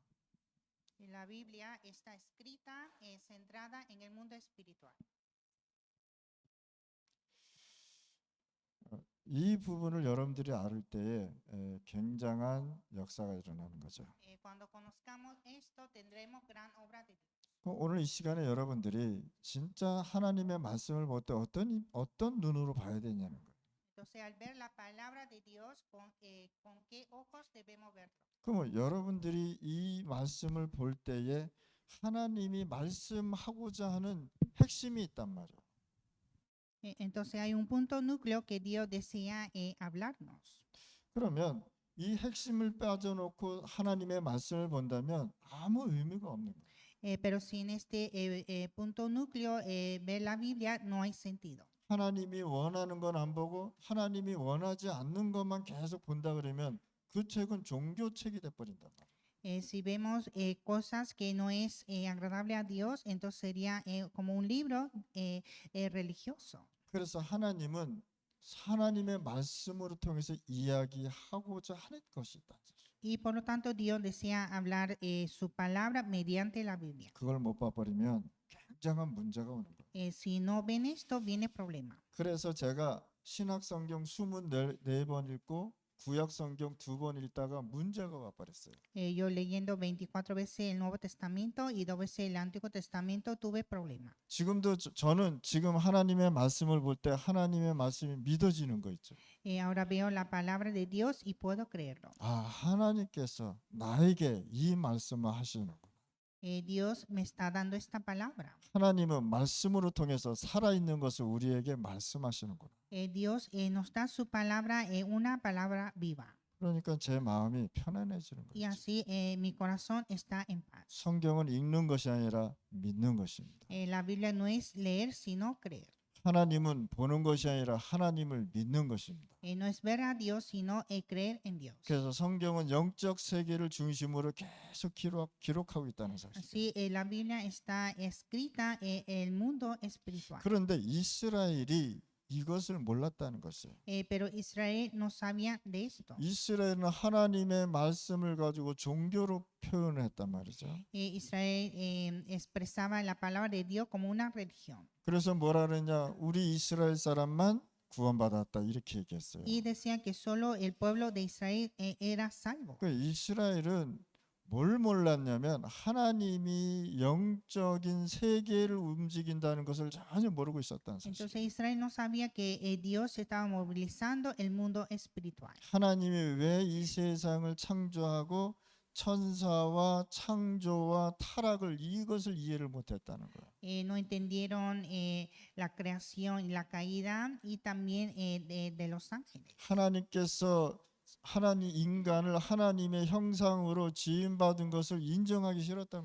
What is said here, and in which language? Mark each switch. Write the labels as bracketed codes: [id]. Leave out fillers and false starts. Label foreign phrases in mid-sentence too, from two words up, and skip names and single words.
[es] La Biblia está escrita centrada en el mundo espiritual. [ko] 이 부분을 여러분들이 알을 때에 굉장한 역사가 일어나는 거죠. [es] Cuando conozcamos esto, tendremos gran obra de Dios. [ko] 오늘 이 시간에 여러분들이 진짜 하나님의 말씀을 볼 때 어떤 눈으로 봐야 되냐는 거예요. [es] Entonces, al ver la palabra de Dios, ¿con qué ojos debemos verlo? [ko] 그럼 여러분들이 이 말씀을 볼 때에 하나님이 말씀하고자 하는 핵심이 있단 말이에요. [es] Entonces hay un punto núcleo que Dios desea hablarnos. [ko] 그러면 이 핵심을 빠져놓고 하나님의 말씀을 본다면 아무 의미가 없는 거예요. [es] Pero sin este punto núcleo, ver la Biblia no hay sentido. [ko] 하나님이 원하는 건 안 보고 하나님이 원하지 않는 것만 계속 본다 그러면 그 책은 종교책이 돼버린단 말이에요. [es] Si vemos cosas que no es agradable a Dios, entonces sería como un libro religioso. [ko] 그래서 하나님은 하나님의 말씀으로 통해서 이야기하고자 하는 것이 있다. [es] Y por lo tanto Dios desea hablar su palabra mediante la Biblia. [ko] 그걸 못 봐버리면 굉장한 문제가 오는 거예요. [es] Si no ven esto, viene problema. [ko] 그래서 제가 신약 성경 24번 읽고 구약 성경 2번 읽다가 문제가 와버렸어요. [es] Yo leyendo 24 veces el Nuevo Testamento y 2 veces el Antiguo Testamento tuve problema. [ko] 지금도 저는 지금 하나님의 말씀을 볼 때 하나님의 말씀이 믿어지는 거 있죠. [es] Ahora veo la palabra de Dios y puedo creerlo. [ko] 하나님께서 나에게 이 말씀을 하시는구나. [es] Dios me está dando esta palabra. [ko] 하나님은 말씀으로 통해서 살아있는 것을 우리에게 말씀하시는구나. [es] Dios nos da su palabra, una palabra viva. [ko] 그러니까 제 마음이 편안해지는 [es] Y [ko] 거죠. [es] así mi corazón está en paz. [ko] 성경은 읽는 것이 아니라 믿는 것입니다. [es] La Biblia no es leer, sino creer. [ko] 하나님은 보는 것이 아니라 하나님을 믿는 것입니다. [es] No es ver a Dios, sino creer en Dios. [ko] 그래서 성경은 영적 세계를 중심으로 계속 기록하고 있다는 사실. [es] Así la Biblia está escrita en el mundo espiritual. [ko] 그런데 이스라엘이 이것을 몰랐다는 것이에요. [es] Pero Israel no sabía de esto. [ko] 이스라엘은 하나님의 말씀을 가지고 종교로 표현을 했단 말이죠. [es] Israel expresaba la palabra de Dios como una religión. [ko] 그래서 뭐라 그러냐? 우리 이스라엘 사람만 구원받았다 이렇게 얘기했어요. [es] Y decían que solo el pueblo de Israel era salvo. [ko] 그 이스라엘은 뭘 몰랐냐면 하나님이 영적인 세계를 움직인다는 것을 전혀 모르고 있었다는 사실. [es] Entonces Israel no sabía que Dios estaba movilizando el mundo espiritual. [ko] 하나님이 왜 이 세상을 창조하고 천사와 창조와 타락을 이것을 이해를 못했다는 거예요. [es] No entendieron la creación y la caída y también de los ángeles. [ko] 하나님께서 인간을 하나님의 형상으로 지음받은 것을 인정하기 싫었다는 것이.